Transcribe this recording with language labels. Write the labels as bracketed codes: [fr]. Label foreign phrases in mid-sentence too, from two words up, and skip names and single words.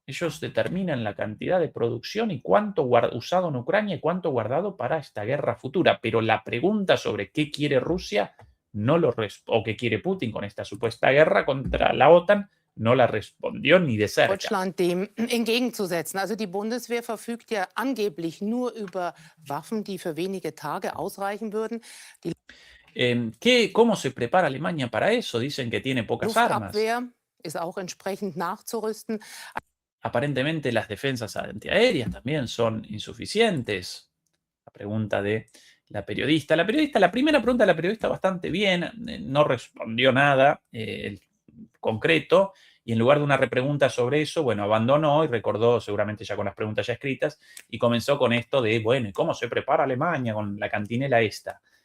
[es] Ellos determinan la cantidad de producción y cuánto usado en Ucrania y cuánto guardado para esta guerra futura. Pero la pregunta sobre qué quiere Rusia o qué quiere Putin con esta supuesta guerra contra la OTAN no la respondió ni de cerca. [de] Deutschland dem entgegenzusetzen? Also die Bundeswehr verfügt ja angeblich nur über Waffen, die für wenige Tage ausreichen würden. Die [es] ¿Cómo se prepara Alemania para eso? Dicen que tiene pocas armas. [de] Luftabwehr ist auch entsprechend nachzurüsten. [es] Aparentemente las defensas antiaéreas también son insuficientes. La pregunta de la periodista. La primera pregunta de la periodista bastante bien, no respondió nada concreto, y en lugar de una repregunta sobre eso, bueno, abandonó y recordó, seguramente ya con las preguntas ya escritas, y comenzó con esto de, bueno, ¿y cómo se prepara Alemania con la cantinela esta?